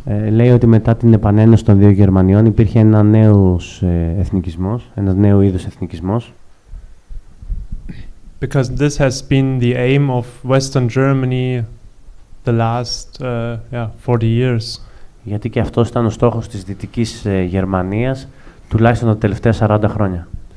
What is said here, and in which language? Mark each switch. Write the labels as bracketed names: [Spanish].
[Greek] Λέει ότι μετά την επανένωση των δύο Γερμανιών υπήρχε ένα νέος εθνικισμός, ένα νέο είδος εθνικισμός. [English] Because this has been the aim of Western Germany the last 40 years. [Greek] Γιατί και αυτός ήταν ο στόχος της Δυτικής Γερμανίας τουλάχιστον τα τελευταία 40 χρόνια.